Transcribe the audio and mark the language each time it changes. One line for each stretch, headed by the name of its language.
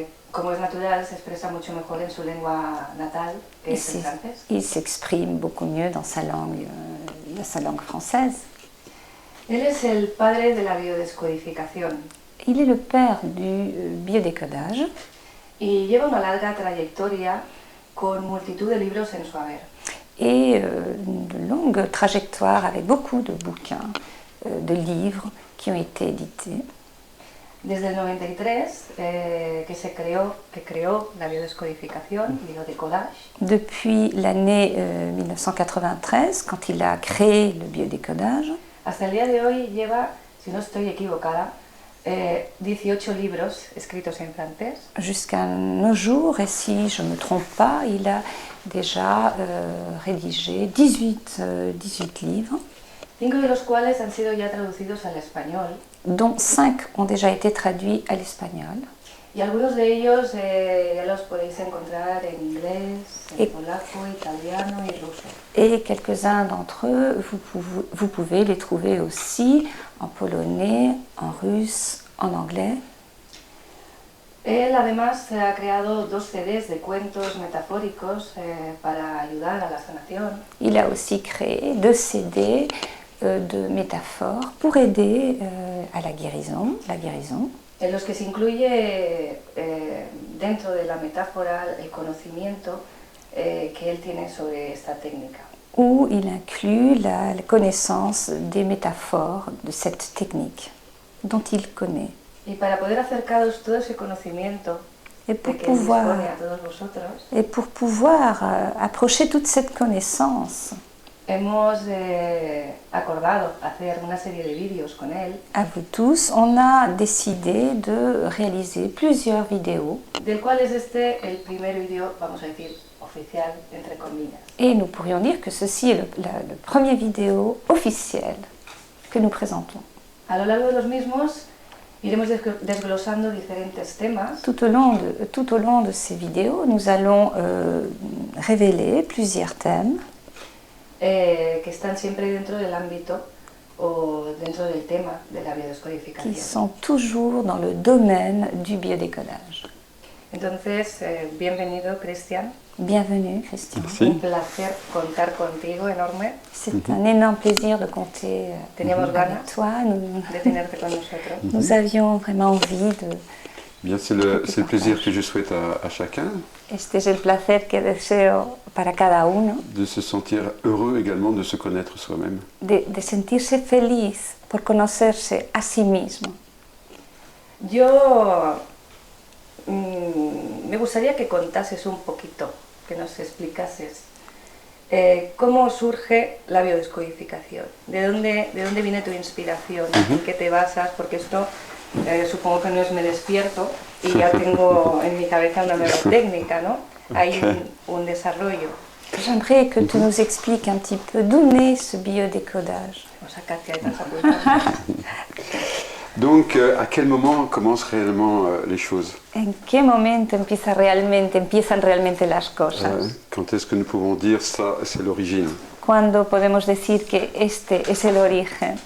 Spanish: Como es natural, se expresa mucho mejor en su lengua natal, que es el francés.
French: Il s'exprime beaucoup mieux dans sa langue française.
Spanish: Él es el padre de la biodescodificación.
French: Il est le père du biodécodage.
Spanish: Y lleva una larga trayectoria con multitud de libros en su haber.
French: Et une longue trajectoire avec beaucoup de bouquins, de livres qui ont été édités.
Spanish: Desde el 93, que creó la biodescodificación, biodécodage.
French: Depuis l'année 1993, quand il a créé le biodécodage.
Spanish: Hasta el día de hoy lleva, si no estoy equivocada, 18 libros escritos en francés.
French: Jusqu'à nos jours, et si je ne me trompe pas, il a déjà rédigé 18 livres.
Spanish: 5 de los cuales han sido ya traducidos al español.
French: Dont 5 ont déjà été traduits à l'espagnol.
Spanish: Y algunos de ellos ya los podéis encontrar en inglés, en polaco, italiano y ruso.
French: Et quelques-uns d'entre eux, vous pouvez les trouver aussi en polonais, en russe, en anglais.
Spanish: Él además ha creado 2 CDs de cuentos metafóricos para ayudar a la sanación.
French: Il a aussi créé 2 CD de métaphores pour aider à la guérison.
Spanish: En los que se incluye dentro de la metáfora el conocimiento que él tiene sobre esta técnica.
French: Où il inclut la connaissance des métaphores de cette technique dont il connaît.
Spanish: Y para poder acercaros todo ese conocimiento
French: et pour
Spanish: de que él dispone a todos vosotros,
French: et pour pouvoir approcher toute cette connaissance,
Spanish: hemos acordado hacer una serie de vídeos con él.
French: À vous tous, on a décidé de réaliser plusieurs vidéos.
Spanish: Del cual es este el primer vídeo, vamos a decir, oficial, entre comillas.
French: Et nous pourrions dire que ceci est le premier vidéo officiel que nous présentons.
Spanish: A lo largo de los mismos iremos desglosando diferentes temas.
French: Tout au long de ces vidéos, nous allons révéler plusieurs thèmes
Spanish: que están siempre dentro del ámbito o dentro del tema de la biodescodificación.
French: qui sont toujours dans le domaine du biodécodage.
Spanish: Entonces, bienvenido, Christian.
French: Bienvenue, Christian. Merci.
Spanish: Un placer contar contigo enorme.
French: C'est un énorme plaisir de compter
Spanish: Teníamos ganas
French: avec toi.
Spanish: de tenerte con nosotros.
French: Nous avions vraiment envie de... Bien, c'est le plaisir que je souhaite à chacun,
Spanish: Este es el placer que deseo para cada uno,
French: de se sentir heureux également de se connaître soi-même.
Spanish: de sentirse feliz por conocerse a sí mismo. Yo me gustaría que contases un poquito, que nos explicases cómo surge la biodescodificación, de dónde viene tu inspiración, en qué te basas, porque esto supongo que no es me despierto y ya tengo en mi cabeza una nueva técnica, ¿no? Hay un desarrollo.
French: J'aimerais que tu nous expliques un petit peu d'où naît ce biodécodage.
Spanish: O sea, Katia, estás apuntando.
French: Donc, à quel moment commencent réellement les choses?
Spanish: ¿En qué momento empiezan realmente las cosas?
French: Quand est-ce que nous pouvons dire ça, c'est l'origine?
Spanish: ¿Cuándo podemos decir que este es el origen?